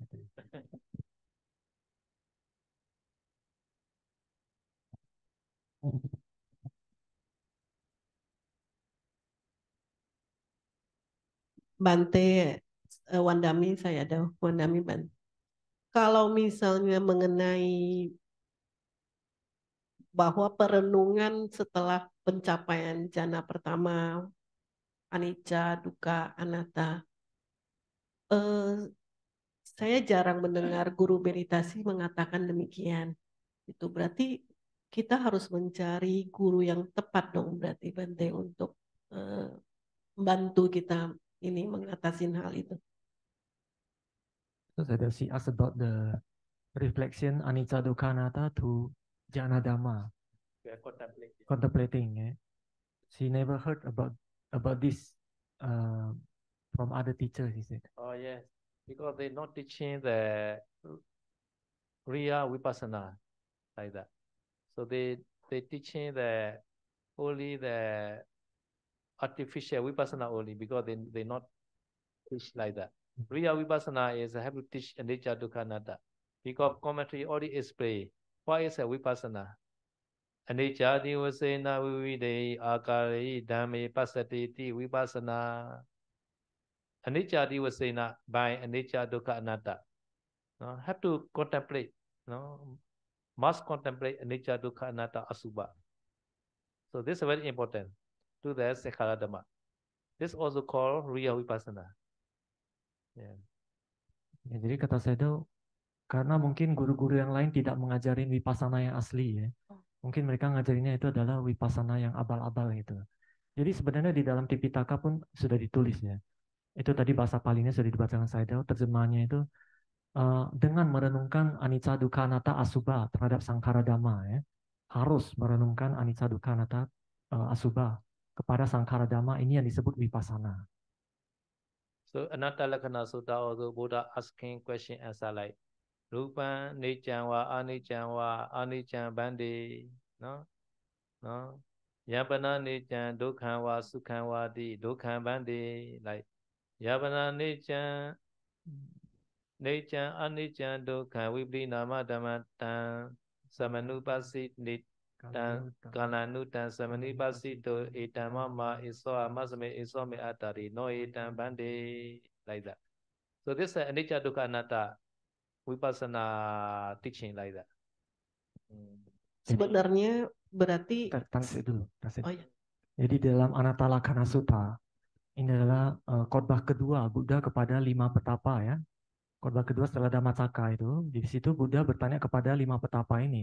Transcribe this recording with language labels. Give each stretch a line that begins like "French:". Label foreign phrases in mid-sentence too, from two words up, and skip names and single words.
Pali: Bante Wandami,
Indonesian: saya ada
Pali: Wandami Bante.
Indonesian: Kalau misalnya mengenai bahwa perenungan setelah pencapaian jana pertama,
Pali: anicca, dukkha, anatta,
Indonesian: saya jarang mendengar guru meditasi mengatakan demikian. Itu berarti kita harus mencari guru yang tepat dong berarti Bante untuk membantu kita ini mengatasi hal itu.
English: So that she asked about the reflection
Pali: anicca dukkha anatta
English: to
Pali: jhana dhamma.
English: Contemplating. Yeah. She never heard about this from other teachers, he said. Oh yes, because they're not teaching the real vipassana like that. So they teaching only the artificial vipassana only, because they not teach like that. Real vipassana is have to teach
Pali: anicca dukkha anatta,
English: because commentary already explain what is a vipassana.
Pali: Anicca divasena vivide akari dhamme pasati ti vipassana. Anicca divasena by anicca dukkha anatta.
English: No, have to contemplate. No, must contemplate
Pali: anicca dukkha anatta asubha.
English: So this is very important to the
Pali: Sekhala Dhamma.
English: This also called real vipassana. Yeah.
Indonesian: Ya, jadi kata saya itu karena mungkin guru-guru yang lain tidak mengajarin vipassana yang asli ya. Mungkin mereka ngajarinnya itu adalah vipassana yang abal-abal gitu. Jadi sebenarnya di dalam Tipitaka pun sudah ditulis ya. Itu tadi bahasa Palinya sudah dibacakan Saidao, terjemahannya itu dengan merenungkan
Pali: anicca dukkha anatta asubha
Indonesian: terhadap
Pali: Sankhara Dhamma
Indonesian: ya. Harus merenungkan
Pali: anicca dukkha anatta asubha
Indonesian: kepada
Pali: Sankhara Dhamma,
Indonesian: ini yang disebut vipassana.
English: So Anatta Lakkhana Sutta also Buddha asking question answer like
Pali: Rupan Niccan wa Aniccan Bandi,
English: no?
Pali: Yapana Niccan Dukkhan wa Sukkhan wa di Dukkhan Bandi, like Yapana Niccan Aniccan Dukkhan Viprinama Dhammatan Samanupasi Tan Kananutan Samanipasi to Etamama Iso Amasame Iso Me Atari no Etam Bandi,
English: like that. So this is
Pali: Anicca Dukkha Anatta Vipassana
English: teaching like that.
Indonesian: Sebenarnya berarti Tansik dulu. oh ya. Jadi dalam Anatta Lakkhana Sutta ini adalah khotbah kedua Buddha kepada 5 petapa ya. Khotbah kedua setelah Dhammacakka itu. Di situ Buddha bertanya kepada 5 petapa ini.